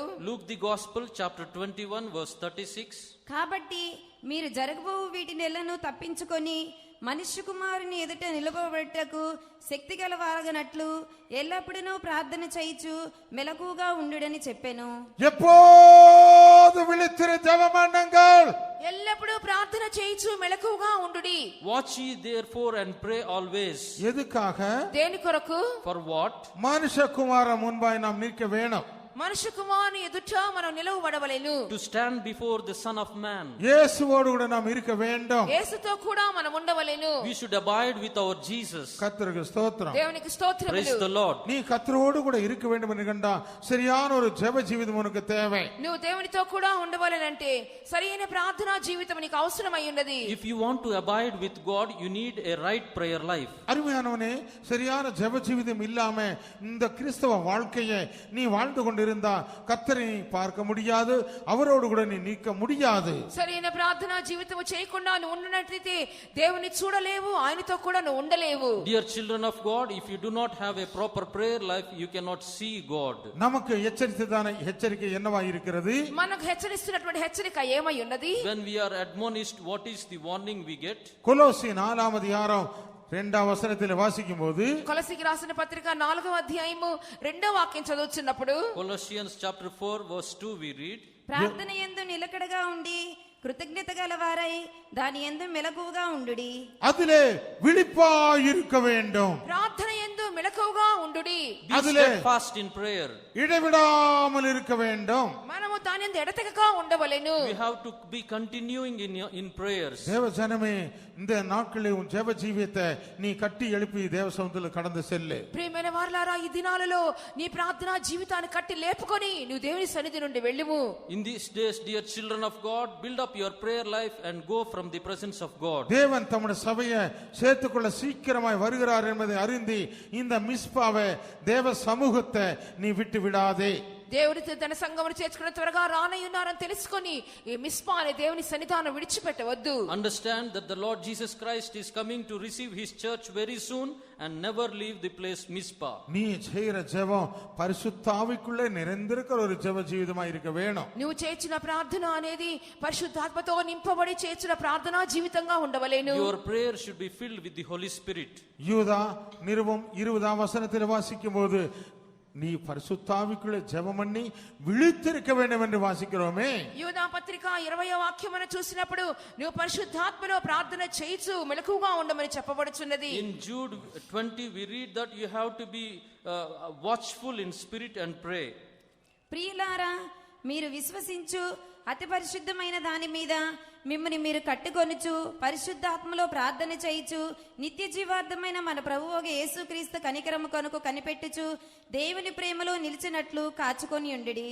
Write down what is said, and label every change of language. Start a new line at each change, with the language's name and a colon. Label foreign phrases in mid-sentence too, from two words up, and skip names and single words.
English: Luke the Gospel chapter 21 verse 36.
Telugu: కాబట్టి మీరు జరగబోవు వీటినెల్లను తప్పించుకొని మనుష్య కుమారుని ఎదుట నిలబడటకు శక్తి గల వారగనట్లు ఎల్లప్పుడూ ప్రార్థన చేయుచు మెలకుగా ఉండుడని చెప్పెను.
Tamil: எப்போது விழித்திரு ஜெபம் பண்ணுங்கள்.
Telugu: ఎల్లప్పుడూ ప్రార్థన చేయుచు మెలకువగా ఉండుడి.
English: Watch ye therefore and pray always.
Tamil: எதுக்காக?
Telugu: దేని కొరకు?
English: For what?
Tamil: மனுஷகுமாரன் முன்பாய் நாம் நிற்க வேணும்.
Telugu: మనుష్య కుమారుని ఎదుట మనం నిలవబడవలెను.
English: To stand before the Son of Man.
Tamil: இயேசுவோடு கூட நாம் இருக்க வேண்டும்.
Telugu: యేసుతో కూడా మనం ఉండవలెను.
English: We should abide with our Jesus.
Tamil: கர்த்தருக்கு ஸ்தோத்திரம்.
Telugu: దేవునికి స్తోత్రములు.
English: Praise the Lord.
Tamil: நீ கர்த்தரோடு கூட இருக்க வேண்டும் என்று கண்டா சரியான ஒரு ஜெப ஜீவிதம் உனக்கு தேவை.
Telugu: నువ్వు దేవునితో కూడా ఉండవలెనంటే సరైన ప్రార్థనా జీవితం నీకు అవసరమై ఉన్నది.
English: If you want to abide with God, you need a right prayer life.
Tamil: அருமையானவனே, சரியான ஜெப ஜீவிதம் இல்லாம இந்த கிறிஸ்தவ வாழ்க்கையை நீ வாழ்ந்து கொண்டிருந்தா கர்த்தரை நீ பார்க்க முடியாது, அவரோடு கூட நீ நிற்க முடியாது.
Telugu: సరైన ప్రార్థనా జీవితం చేయకుండా నువ్వు ఉన్నట్లయితే దేవుని చూడలేవు, ఆయనతో కూడా నువ్వు ఉండలేవు.
English: Dear children of God, if you do not have a proper prayer life, you cannot see God.
Tamil: நமக்கு எச்சரிக்கை என்னவா இருக்கிறது?
Telugu: మనకు హెచ్చరిస్తున్నటువంటి హెచ్చరిక ఏమై ఉన్నది?
English: When we are admonished, what is the warning we get?
Tamil: கொலோசி 4 அதிகாரம் 2 வசனத்தில் வாசிக்கும் போது,
Telugu: కొలసీకి రాసిన పత్రిక 4వ అధ్యాయము 2వ వాక్యం చదువుతున్నప్పుడు,
English: Colossians chapter 4 verse 2 we read,
Telugu: ప్రార్థన యందు నిలకడగా ఉండి కృతజ్ఞత గలవారై దాని యందు మెలకువగా ఉండుడి.
Tamil: அதிலே விழிப்பாய் இருக்க வேண்டும்.
Telugu: ప్రార్థన యందు మెలకువగా ఉండుడి.
English: be
Tamil: அதிலே
English: steadfast in prayer.
Tamil: இடைவிடாமல் இருக்க வேண்டும்.
Telugu: మనము దాని యందు ఎడతెగక ఉండవలెను.
English: We have to be continuing in prayers.
Tamil: தேவ ஜனமே, இந்த நாட்களில் உன் ஜெப ஜீவியத்தை நீ கட்டி எழுப்பி தேவ சமூகத்தில் கடந்து செல்லு.
Telugu: ప్రియమైన వారలారా, ఈ దినాలలో నీ ప్రార్థనా జీవితాన్ని కట్టి లేపుకొని నువ్వు దేవుని సన్నిధి నుండి వెళ్ళుము.
English: In these days, dear children of God, build up your prayer life and go from the presence of God.
Tamil: தேவன் தம்முடைய சபையை சேர்த்துக்கொள்ள சீக்கிரமாய் வருகிறார் என்பதை அறிந்து இந்த மிஸ்பாவை தேவ சமூகத்தை நீ விட்டு விடாதே.
Telugu: దేవుడి తన సంఘమును చేర్చుకున్న త్వరగా రానయ్యున్నారని తెలుసుకొని ఈ మిస్పా అనే దేవుని సన్నిధానం విడిచిపెట్టవద్దు.
English: Understand that the Lord Jesus Christ is coming to receive his church very soon and never leave the place Mizpah.
Tamil: நீ செய்யற ஜெபம் பரிசுத்த ஆவிக்குள்ளே நிறைந்திருக்கிற ஒரு ஜெப ஜீவிதமா இருக்க வேணும்.
Telugu: నువ్వు చేర్చిన ప్రార్థన అనేది పరిశుద్ధాత్మతో నింపబడి చేర్చిన ప్రార్థనా జీవితంగా ఉండవలేను.
English: Your prayer should be filled with the Holy Spirit.
Tamil: யூதா நிருபம் 20 வசனத்தில் வாசிக்கும் போது, நீ பரிசுத்தாவிக்குள்ளே ஜெபம் பண்ணி விழித்திருக்க வேண்டும் என்று வாசிக்கிறோமே.
Telugu: యూదా పత్రిక 20వ వాక్యమును చూసినప్పుడు నువ్వు పరిశుద్ధాత్మలో ప్రార్థన చేయిచు మెలకువగా ఉండమని చెప్పబడుచున్నది.
English: In Jude 20 we read that you have to be watchful in spirit and pray.
Telugu: ప్రియులారా, మీరు విశ్వసించు అతి పరిశుద్ధమైన దాని మీద మిమ్మల్ని మీరు కట్టుకొనుచు పరిశుద్ధాత్మలో ప్రార్థన చేయుచు నిత్య జీవార్థమైన మన ప్రభువుగా యేసుక్రీస్తు కనికరము కొరకు కనిపెట్టుచు దేవుని ప్రేమలో నిలిచినట్లు కాచుకొని ఉండుడి.